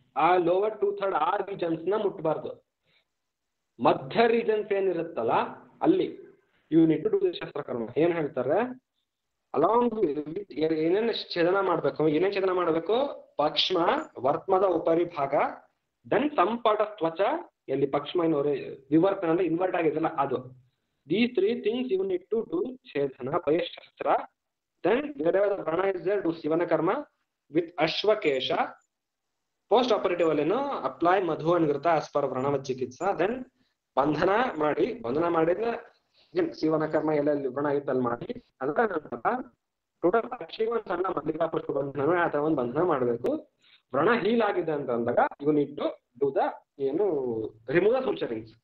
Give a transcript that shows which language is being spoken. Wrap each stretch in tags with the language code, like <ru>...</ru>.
<kn>ಆ ಲೋವರ್ 2/3 ಆ ರೀಜನ್ಸ್ ನ ಮುಟ್ಟಬಾರ್ದು. ಮಧ್ಯ ರೀಜನ್ಸ್ ಏನಿರುತ್ತಲ್ಲ ಅಲ್ಲಿ</kn> <en>you need to do the</en> <kn>ಶಸ್ತ್ರಕರ್ಮ. ಏನ್ ಹೇಳ್ತಾರೆ, ಅಲಾಂಗ್ ಏನೇನು ಛೇದನ ಮಾಡಬೇಕು, ಪಕ್ಷ್ಮ ವರ್ತ್ಮದ ಉಪರಿ ಭಾಗ,</kn> <en>then some part of</en> <kn>ತ್ವಚ, ಎಲ್ಲಿ ಪಕ್ಷ್ಮ ವಿವರ್ತನ ಅಂದ್ರೆ ಇನ್ವರ್ಟ್ ಆಗಿದೆಲ್ಲ ಅದು.</kn> <en>These 3 things you need to do ಛೇದನ by ಶಸ್ತ್ರ. Then wherever the vrana is there, do ಶಿವನ ಕರ್ಮ with ಅಶ್ವಕೇಶ. Post operative</en> <kn>ಅಲ್ಲೇನು ಅಪ್ಲೈ ಮಧು ಅನ್ಗಿರ್ತಾ</kn> <en>as per</en> <kn>ವ್ರಣವ ಚಿಕಿತ್ಸಾ. ದೆನ್ ಬಂಧನ ಮಾಡಿದ್ರೆ ಶಿವನ ಕರ್ಮ ಎಲ್ಲೆಲ್ಲಿ ವ್ರಣ ಆಗಿತ್ತು ಅಲ್ಲಿ ಮಾಡಿ. ಅದರ ನಂತರ ಟೋಟಲ್ ಪಕ್ಷಿಗೆ ಒಂದು ಸಣ್ಣ ಮಲ್ಲಿಕಾ ಪುಷ್ಪ ಬಂಧನ ಆ ತರ ಒಂದು ಬಂಧನ ಮಾಡಬೇಕು. ವ್ರಣ ಹೀಲ್ ಆಗಿದೆ ಅಂತ ಅಂದಾಗ</kn> <en>You need to do the remove the suturings.</en>